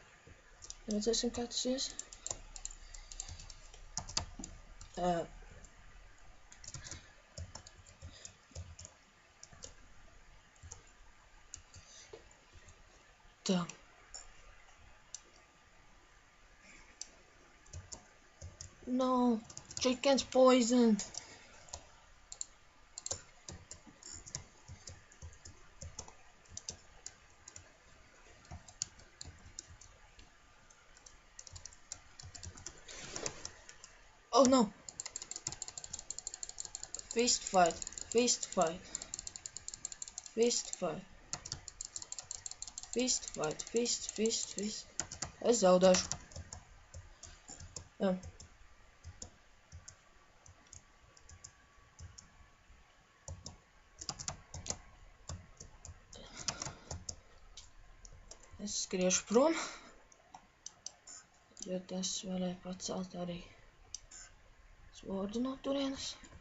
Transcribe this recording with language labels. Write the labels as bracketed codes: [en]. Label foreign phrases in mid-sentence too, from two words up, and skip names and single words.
[lv] Redzēsim, kā tas ies. Tā. [en] No, chicken's poisoned. Oh no. Fist fight, fist fight. Fist fight. Fist fight, fist. [lv] Es zaudēšu. Jā. Es skriešu prom, jo tas varēja pacelt arī svordu no turienes.